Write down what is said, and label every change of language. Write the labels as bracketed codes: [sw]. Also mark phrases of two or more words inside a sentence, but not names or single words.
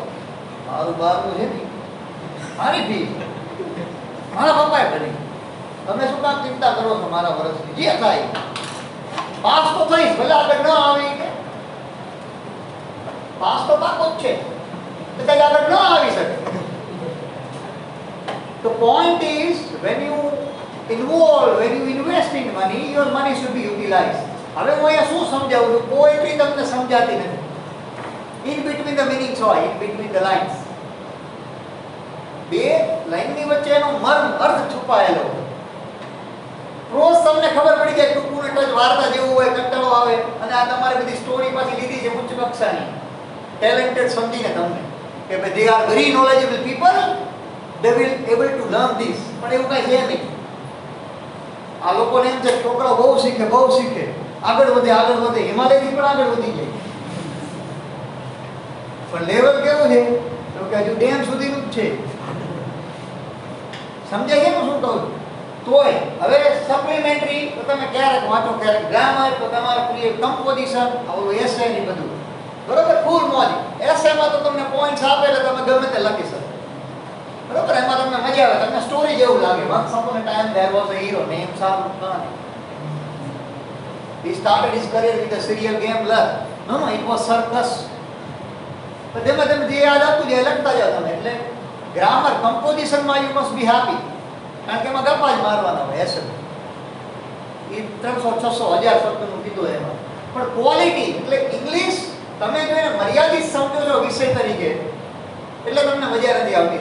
[gu] મારું 12મું છે ને, મારી ફી મારા પપ્પાએ ભરી. તમે શું કામ ચિંતા કરો છો મારા વર્ષની? જે થાય પાસ તો થઈશ, ભલે આગળ ન આવી કે પાસ તો પાકો જ છે, કદાચ આગળ ન આવી શકે. [en] The point is when you involve, when you invest in money, your money should be utilized. [gu] હવે હું અહીંયા શું સમજાવું છું? પોએટ્રી તમને સમજાતી નથી. [en] In between the meanings હોય, in between the lines. [gu] બે લાઈનની વચ્ચે એનો મર્મ અર્થ છુપાયેલો હોય. રોજ તમને ખબર પડી જાય ટૂંકું ને ટચ વાર્તા જેવું હોય, કંટાળો આવે અને આ તમારે બધી સ્ટોરી પાછી લીધી છે ઉચ્ચ કક્ષાની, ટેલેન્ટેડ સમજીને તમને કે ભાઈ [en] they are very knowledgeable people, they will able to learn this. [gu] પણ એવું કાંઈ છે નહીં. આ લોકોને એમ છે છોકરાઓ બહુ શીખે, આગળ વધે, હિમાલયથી પણ આગળ વધી જાય. પણ લેવલ કેવું છે તો કે હજુ ડેમ સુધીનું જ છે. સમજાય છે ને શું કહું? તોય હવે સપ્લિમેન્ટરી તો તમે ક્યારેક વાંચો, ક્યારેક ગ્રામર, તો તમારે પ્રિય કમ્પોઝિશન, ઓલું એસે ની બધું બરોબર ફૂલ મોજ. એસેમાં તો તમને પોઈન્ટ્સ આપે એટલે તમે ગમે તે લખી શકો બરોબર. એમાં તમને મજા આવે, તમને સ્ટોરી જેવું લાગે. [en] Once upon a time there was a hero named Shahrukh Khan. He started his career with a serial gambler. No, it was circus. [gu] તો તેમાં તમે જે યાદ આપતું જાય લખતા જાઓ તમે. એટલે ગ્રામર કમ્પોઝિશનમાં [en] you must be happy, [gu] કારણ કે એમાં ગપ્પા જ મારવાના હોય. એસે એ 300-600-1000 શબ્દનું કીધું એમાં. પણ ક્વોલિટી એટલે ઇંગ્લિશ તમે જો એને મર્યાદિત સમજો છો વિષય તરીકે એટલે તમને મજા નથી આવતી.